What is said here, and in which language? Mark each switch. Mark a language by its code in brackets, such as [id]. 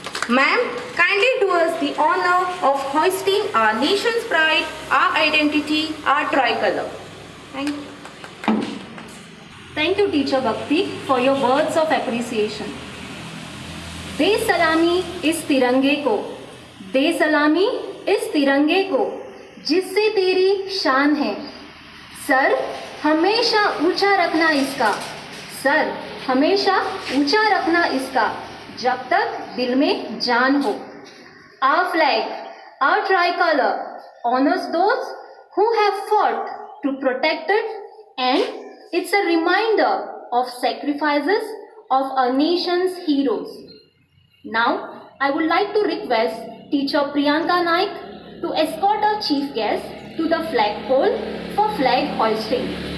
[en] Ma'am, kindly do us the honor of hoisting our nation's pride, our identity, our tricolor. Thank you. Thank you, Teacher Bhakti, for your words of appreciation. [hi] दे सलामी इस तिरंगे को, दे सलामी इस तिरंगे को, जिससे तेरी शान है। सर हमेशा ऊंचा रखना इसका, सर हमेशा ऊंचा रखना इसका, जब तक दिल में जान हो। [en] Our flag, our tricolor honors those who have fought to protect it, and it's a reminder of sacrifices of our nation's heroes. Now, I would like to request Teacher Priyanka Naik to escort our chief guest to the flagpole for flag hoisting.